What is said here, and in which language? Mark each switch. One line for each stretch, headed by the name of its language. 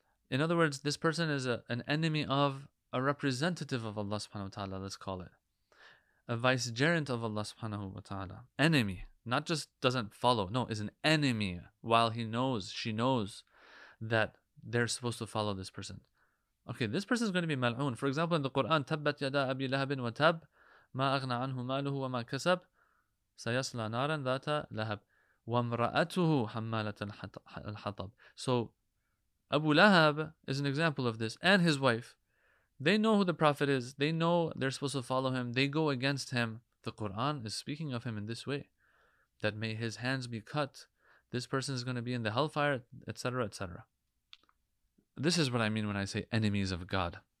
English: In other words, this person is an enemy of a representative of Allah subhanahu wa ta'ala, let's call it. A vicegerent of Allah subhanahu wa ta'ala. Enemy. Not just doesn't follow. No, is an enemy while she knows that they're supposed to follow this person. Okay, this person is going to be mal'oon. For example, in the Quran,
Arabic: تَبَّتْ يَدَا أَبِي لَهَبٍ وَتَبْ مَا أَغْنَى عَنْهُ مَالُهُ وَمَا كَسَبْ سَيَصْلَى نَارًا ذَاتَ لَهَبٍ وَامْرَأَتُهُ حَمَّالَةَ الْحَطَبِ.
English: So, Abu Lahab is an example of this, and his wife. They know who the Prophet is. They know they're supposed to follow him. They go against him. The Quran is speaking of him in this way, that may his hands be cut. This person is going to be in the hellfire, etc., etc. This is what I mean when I say enemies of God.